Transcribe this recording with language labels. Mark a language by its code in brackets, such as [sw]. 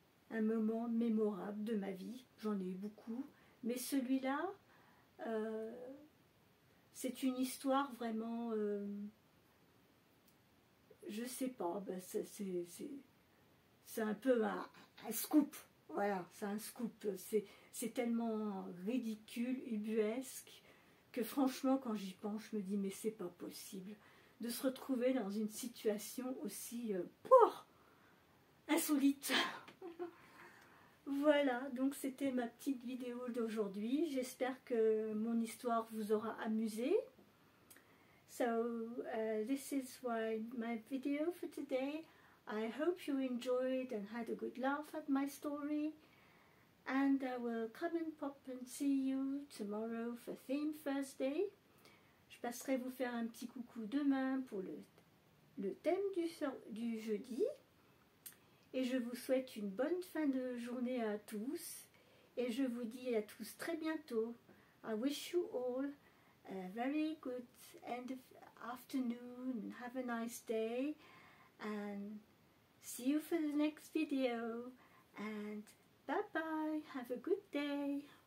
[fr] Un moment mémorable de ma vie, j'en ai eu beaucoup, mais celui-là, c'est une histoire vraiment, je sais pas, ben c'est un peu un scoop, voilà, c'est un scoop, c'est tellement ridicule, ubuesque, que franchement, quand j'y pense, je me dis, mais c'est pas possible de se retrouver dans une situation aussi insolite. Voilà, donc c'était ma petite vidéo d'aujourd'hui. J'espère que mon histoire vous aura amusé. [en] So, this is my video for today. I hope you enjoyed and had a good laugh at my story. And I will come and pop and see you tomorrow for Theme Thursday. [fr] Je passerai vous faire un petit coucou demain pour le thème du jeudi. Et je vous souhaite une bonne fin de journée à tous. Et je vous dis à tous très bientôt. [en] I wish you all a very good end of afternoon. Have a nice day. And see you for the next video. And bye bye. Have a good day.